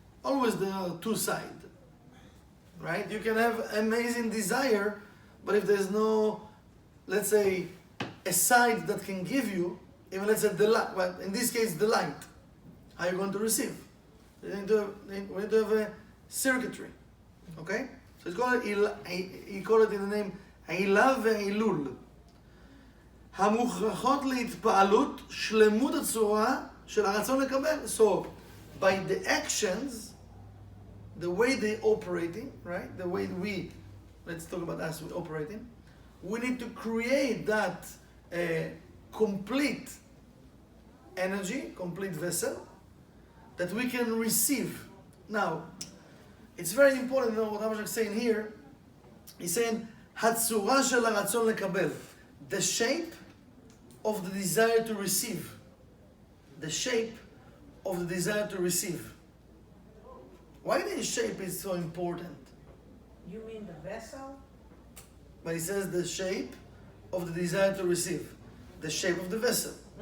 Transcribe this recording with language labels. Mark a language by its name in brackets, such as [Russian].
[English] Always there are two sides, right? You can have amazing desire, but if there's no, let's say, a side that can give you, even let's say the light, well, in this case the light, how are you going to receive? We need to have a circuitry, okay? So it's called, he called it in the name [Hebrew] עילה והעילול. המוכרחות להתפעלות שלמות הצורה של הרצון לקבל. [English] So by the actions, the way they operating, right? The way we, let's talk about us operating, we need to create that complete energy, complete vessel that we can receive. Now, it's very important to know what Rabbi is saying here. He's saying, [Hebrew] הצורה של הרצון לקבל. [English] The shape of the desire to receive. The shape of the desire to receive. Why the shape is so important? You mean the vessel? But he says the shape of the desire to receive. The shape of the vessel.